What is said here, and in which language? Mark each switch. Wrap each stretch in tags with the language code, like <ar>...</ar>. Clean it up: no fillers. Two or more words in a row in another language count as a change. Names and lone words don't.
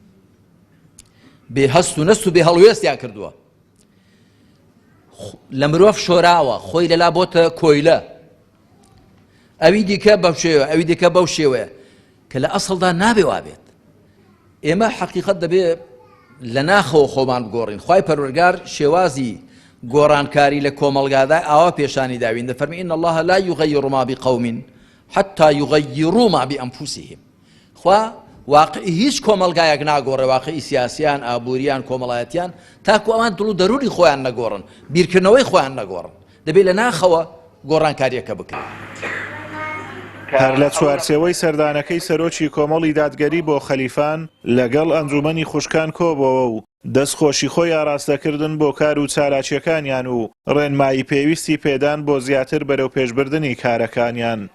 <ckb>بێ هەست و نەست و بێ هەڵوێستیان کردووە لە مرۆڤ شۆراوە خۆی لەلا بۆتە کۆیلە ئەوی دیکە بەو شێوە ئەوی دیکە بەو شێوەیە کە لە ئەسڵدا نابێ وابێت. ئێمە حەقیقەت دەبێ لە ناخەوە خۆمان بگۆڕین. خوای پەروەردگار شێوازی گۆڕانکاری لە کۆمەڵگادا ئاوا پێشانی داوین دەفەرمی</ckb> <ar>إن الله لا يغير ما بقوم حتى يغيروا ما بأنفسهم.</ar> <ckb>خوا واقعی هیچ کۆمەڵگایەک ناگۆڕێ واقعی سیاسیان ئابووریان کۆمەڵایەتیان تاکو ئەوان دڵ و دەروری خۆیان نەگۆڕن بیرکردنەوەی خۆیان نەگۆڕن دەبێت لە ناخەوە گۆڕانکاریەکە بکەن. هەر لە چوارچێوەی سەردانەکەی سەرۆکی کۆمەڵی دادگەری بۆ خەلیفان لەگەڵ ئەنجومەنی خوشکان کۆبەوە و دەستخۆشی خۆی ئاراستەکردن بۆ کار و چالاکیەکانیان و ڕێنمایی پێویستی پێدان بۆ زیاتر بەرەو پێشبردننی کارەکانیان.</ckb>